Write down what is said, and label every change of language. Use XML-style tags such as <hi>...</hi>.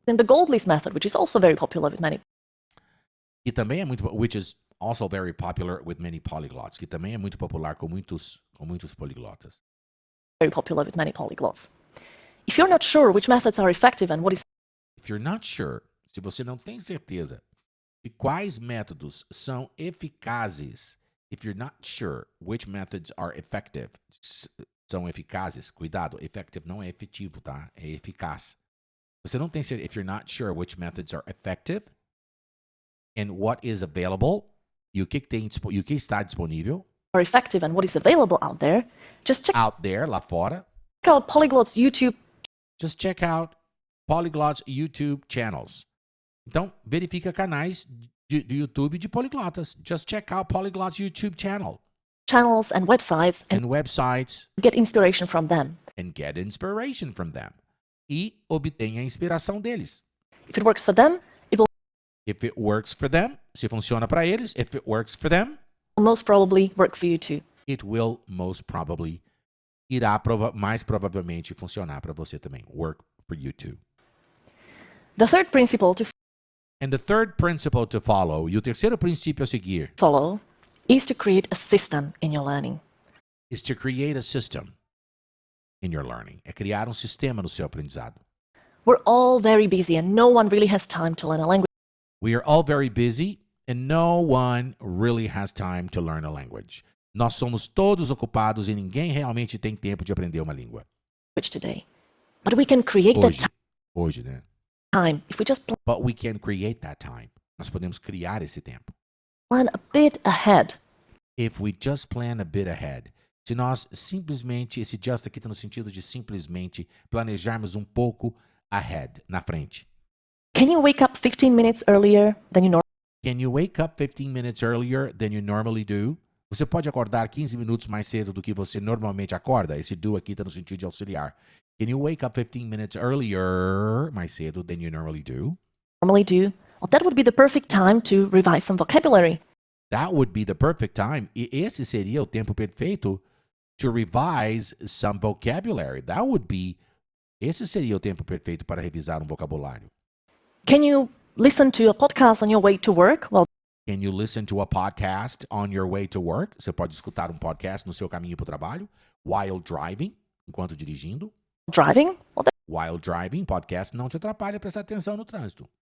<en>In the gold list method, which is also very popular with many.</en> <pt>E também é muito,</pt> <en>which is also very popular with many polyglots,</en> <pt>que também é muito popular com muitos poliglotas.</pt> <en>Very popular with many polyglots. If you're not sure which methods are effective and what is If you're not sure,</en> <pt>se você não tem certeza de quais métodos são eficazes</pt> <en>If you're not sure which methods are effective,</en> <pt>são eficazes, cuidado, effective não é efetivo, tá? É eficaz. Você não tem certeza,</pt> <en>if you're not sure which methods are effective and what is available,</en> <pt>e o que está disponível</pt> <en>or effective and what is available out there, just check out there,</en> <pt>lá fora,</pt> <en>out Polyglot's YouTube just check out Polyglot's YouTube channels.</en> <pt>Então, verifica canais do YouTube de poliglotas.</pt> <en>Just check out Polyglot's YouTube channel channels and websites and and websites get inspiration from them. and get inspiration from them.</en> <pt>E obtenha a inspiração deles.</pt> <en>If it works for them, it will If it works for them,</en> <pt>se funciona para eles,</pt> <en>if it works for them, most probably work for you too. it will most probably,</en> <pt>mais provavelmente funcionar para você também.</pt> <en>Work for you too. The third principle to And the third principle to follow,</en> <pt>e o terceiro princípio a seguir,</pt> <en>follow is to create a system in your learning. is to create a system in your learning.</en> <pt>É criar um sistema no seu aprendizado.</pt> <en>We're all very busy and no one really has time to learn a language We are all very busy and no one really has time to learn a language.</en> <pt>Nós somos todos ocupados e ninguém realmente tem tempo de aprender uma língua.</pt> <en>today. But we can create that</en> <pt>Hoje, né?</pt> <en>time if we just But we can create that time.</en> <pt>Nós podemos criar esse tempo.</pt> <en>plan a bit ahead. If we just plan a bit ahead.</en> <pt>Se nós simplesmente, esse just aqui está no sentido de simplesmente planejarmos um pouco ahead, na frente.</pt> <en>Can you wake up 15 minutes earlier than you normally Can you wake up 15 minutes earlier than you normally do?</en> <pt>Você pode acordar 15 minutos mais cedo do que você normalmente acorda? Esse do aqui está no sentido de auxiliar.</pt> <en>Can you wake up 15 minutes earlier,</en> <pt>mais cedo</pt> <en>than you normally do? do? Well, that would be the perfect time to revise some vocabulary. That would be the perfect time.</en> <pt>E esse seria o tempo perfeito</pt> <en>to revise some vocabulary.</en> <pt>Esse seria o tempo perfeito para revisar um vocabulário.</pt> <en>Can you listen to a podcast on your way to work? Well, Can you listen to a podcast on your way to work?</en> <pt>Você pode escutar um podcast no seu caminho para o trabalho.</pt> <en>While driving,</en> <pt>enquanto dirigindo.</pt> <en>driving? Well, While driving,</en> <pt>podcast não te atrapalha prestar atenção no trânsito.</pt>